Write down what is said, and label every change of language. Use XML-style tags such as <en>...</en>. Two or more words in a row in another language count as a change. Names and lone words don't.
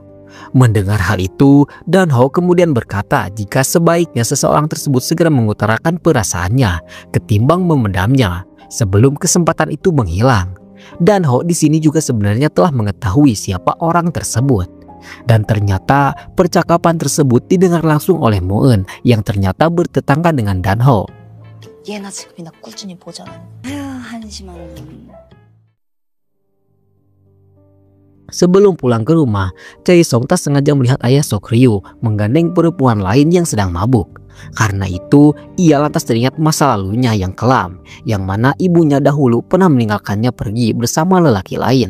<id>Mendengar hal itu, Dan-ho kemudian berkata jika sebaiknya seseorang tersebut segera mengutarakan perasaannya ketimbang memendamnya sebelum kesempatan itu menghilang. Dan-ho di sini juga sebenarnya telah mengetahui siapa orang tersebut. Dan ternyata percakapan tersebut didengar langsung oleh Moeun yang ternyata bertetangga dengan Dan-ho.</id> <ko>얘나 지금이나 꾸준히 보잖아. 아유, 한심한.</ko> <id>Sebelum pulang ke rumah, Choi Song tak sengaja melihat ayah Seok-ryu menggandeng perempuan lain yang sedang mabuk. Karena itu, ia lantas teringat masa lalunya yang kelam, yang mana ibunya dahulu pernah meninggalkannya pergi bersama lelaki lain.</id>